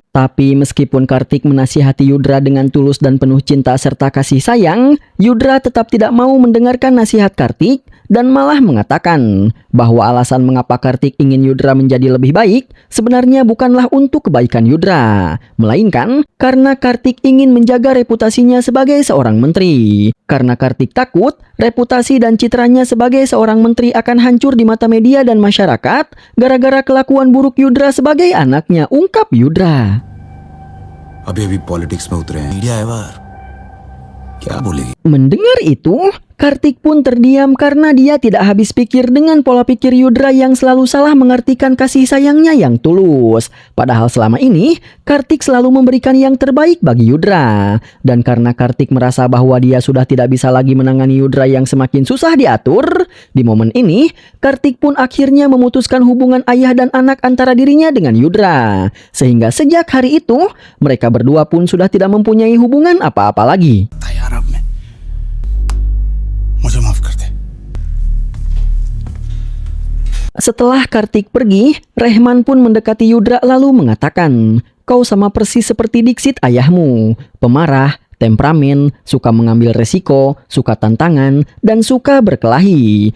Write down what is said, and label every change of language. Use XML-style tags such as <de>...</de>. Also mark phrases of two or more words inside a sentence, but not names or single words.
<id>Tapi meskipun Kartik menasihati Yudra dengan tulus dan penuh cinta serta kasih sayang, Yudra tetap tidak mau mendengarkan nasihat Kartik dan malah mengatakan bahwa alasan mengapa Kartik ingin Yudra menjadi lebih baik sebenarnya bukanlah untuk kebaikan Yudra, melainkan karena Kartik ingin menjaga reputasinya sebagai seorang menteri. Karena Kartik takut reputasi dan citranya sebagai seorang menteri akan hancur di mata media dan masyarakat gara-gara kelakuan buruk Yudra sebagai anaknya, ungkap Yudra.</id> <hi>अभी पॉलिटिक्स में उतरे हैं मीडिया है बाहर क्या बोलेगी.</hi> <id>Mendengar itu, Kartik pun terdiam karena dia tidak habis pikir dengan pola pikir Yudra yang selalu salah mengartikan kasih sayangnya yang tulus. Padahal selama ini, Kartik selalu memberikan yang terbaik bagi Yudra. Dan karena Kartik merasa bahwa dia sudah tidak bisa lagi menangani Yudra yang semakin susah diatur, di momen ini, Kartik pun akhirnya memutuskan hubungan ayah dan anak antara dirinya dengan Yudra. Sehingga sejak hari itu, mereka berdua pun sudah tidak mempunyai hubungan apa-apa lagi.</id> <hi>यार अब मैं मुझे माफ कर दे.</hi> <id>Setelah Kartik pergi, Rehman pun mendekati Yudra lalu mengatakan, "Kau sama persis seperti Diksit ayahmu, pemarah, temperamen, suka mengambil resiko, suka tantangan, dan suka berkelahi.</id>